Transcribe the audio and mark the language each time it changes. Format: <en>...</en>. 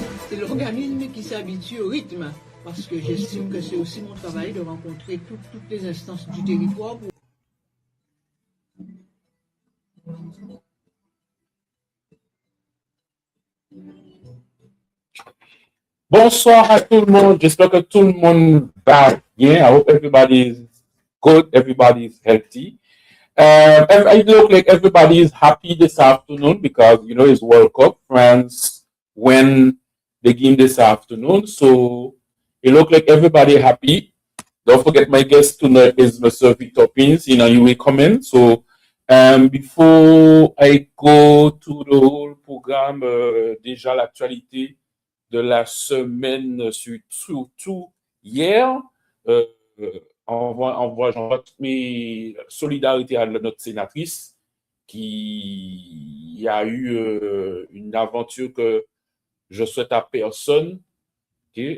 <fr>C'est l'organisme qui s'habitue au rythme, parce que j'estime que c'est aussi mon travail de rencontrer toutes les instances du territoire pour... Bonsoir à tout le monde. J'espère que tout le monde va bien.</fr> <en>I hope everybody is good. Everybody is healthy. I look like everybody is happy this afternoon because, you know, it's World Cup. France win the game this afternoon. So it look like everybody happy. Don't forget my guest tonight is Mr. Victor Pins. You know, you will come in. So before I go to the whole programme,</en> <fr>déjà l'actualité de la semaine, surtout hier, j'envoie toutes mes solidarités à notre sénatrice qui a eu une aventure que je souhaite à personne. Okay?</fr>